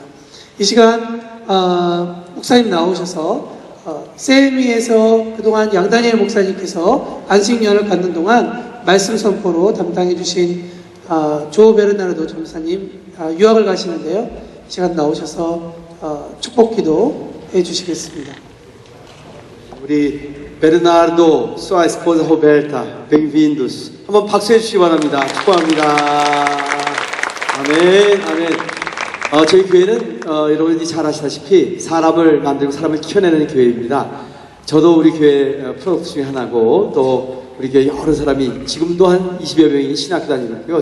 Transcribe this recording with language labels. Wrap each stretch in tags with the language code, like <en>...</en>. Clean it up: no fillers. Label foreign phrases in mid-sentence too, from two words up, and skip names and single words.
<ko>이 시간 목사님 나오셔서 세미에서 그동안 양다니엘 목사님께서 안식년을 갖는 동안 말씀 선포로 담당해 주신 조 베르나르도 전사님 유학을 가시는데요. 시간 나오셔서 축복 기도 해주시겠습니다.</ko> <pt>우리 베르나르도 sua esposa Roberta, bem-vindos.</pt> <ko>한번 박수해 주시기 바랍니다. 축복합니다. 아멘, 아멘. 저희 교회는 여러분이 잘 아시다시피 사람을 만들고 사람을 키워내는 교회입니다. 저도 우리 교회 프로덕트 중에 하나고 또 우리 교회 여러 사람이 지금도 한 20여 명이 신학교 다니고 있고요.</ko>